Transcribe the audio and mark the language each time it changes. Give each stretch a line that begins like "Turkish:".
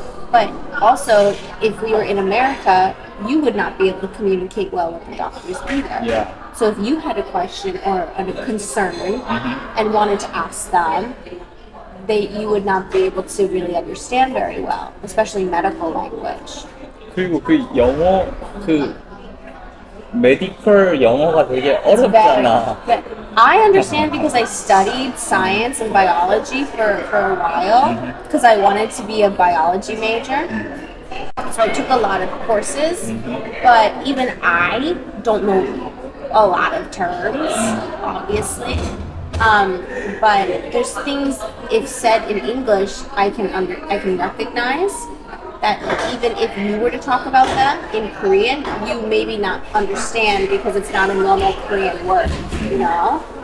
English: But also, if we were in America, you would not be able to communicate well with the doctors either. Yeah. So if you had a question or a concern and wanted to ask them, you would not be able to really understand very well, especially medical language.
Korean: 그리고 그 영어 그 메디컬 영어가 되게
English: It's
Korean: 어렵잖아.
English: but I understand because I studied science and biology for a while because I wanted to be a biology major. So I took a lot of courses, but even I don't know a lot of terms, obviously. But there's things if said in English I can recognize that even if you were to talk about them in Korean, you maybe not understand because it's not a normal Korean word, you know?